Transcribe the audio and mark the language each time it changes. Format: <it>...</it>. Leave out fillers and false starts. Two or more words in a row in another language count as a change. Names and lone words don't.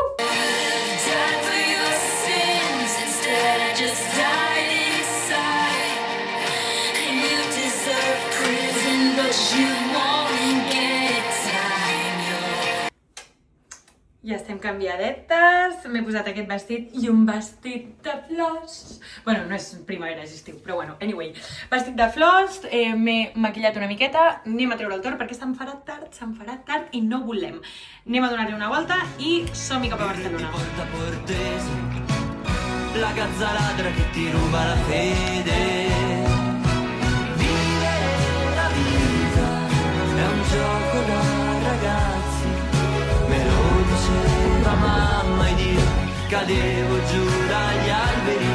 <ca>Ja estem canviadetes, m'he posat aquest vestit i un vestit de flors. Bueno, no és primavera, és estiu, però bueno, anyway. Vestit de flors, m'he maquillat una miqueta, anem a treure el torn perquè se'm farà tard i no volem. Anem a donar-li una volta i som-hi cap a Barcelona.</ca> <it>porta portese, la gazza ladra che ti ruba la fede. Vivere la vita è un gioco da ragazzi, me lo diceva mamma ed io cadevo giù dagli alberi.</it>